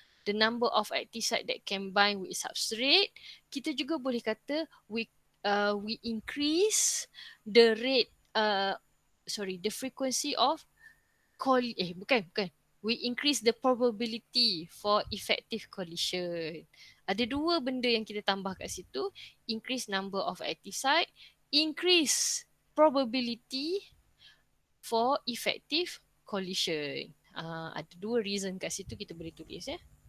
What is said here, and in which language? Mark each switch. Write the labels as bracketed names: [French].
[English] the number of active site that can bind with substrate. [Malay] Kita juga boleh kata [English] we increase the rate the frequency of [Malay] bukan. [English] We increase the probability for effective collision. [Malay] Ada dua benda yang kita tambah kat situ. [English] Increase number of active site, increase probability for effective collision. [Malay] Ada dua reason kat situ kita boleh tulis ya.